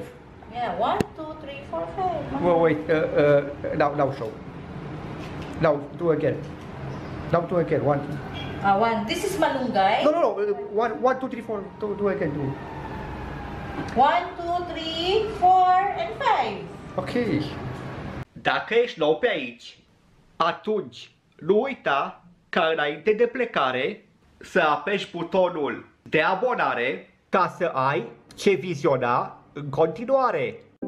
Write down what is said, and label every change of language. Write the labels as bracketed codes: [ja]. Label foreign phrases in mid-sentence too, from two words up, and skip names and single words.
[en] Yeah, 1, 2, 3, 4, 5. Well, wait, now show. Now do again. Now do again. 1, 2. 1. This is malunggay. No. 1, 2, 3, 4. Do again. 1, 2, 3, 4, and 5. Ok. [ro] Dacă ești nou pe aici, atunci nu uita ca înainte de plecare să apeși butonul de abonare ca să ai ce viziona în continuare.